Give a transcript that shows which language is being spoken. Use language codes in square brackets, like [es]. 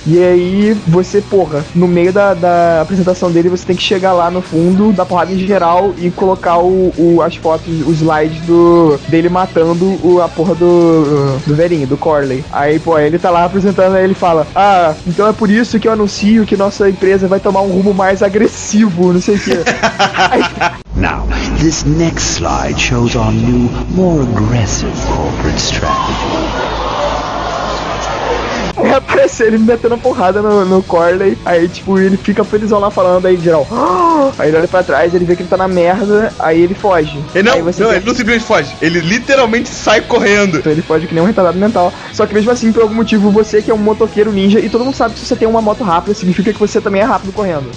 [pt] E aí você, porra, no meio da apresentação dele, você tem que chegar lá no fundo, dar porrada em geral e colocar as fotos, o slide dele matando a porra do velhinho, do Corley. Aí, pô, ele tá lá apresentando, aí ele fala: ah, então é por isso que eu anuncio que nossa empresa vai tomar um rumo mais agressivo, não sei o quê. [en] Now, this next slide shows our new, more aggressive corporate strategy. [pt] É, aparece ele metendo a porrada no Corley. Aí, tipo, ele fica felizão lá falando. Aí, geral, ah! Aí ele olha pra trás, ele vê que ele tá na merda. Aí ele foge. Ele não, ele não simplesmente foge. Ele literalmente sai correndo. Então ele foge que nem um retardado mental. Só que mesmo assim, por algum motivo, você que é um motoqueiro ninja, e todo mundo sabe que se você tem uma moto rápida, significa que você também é rápido correndo.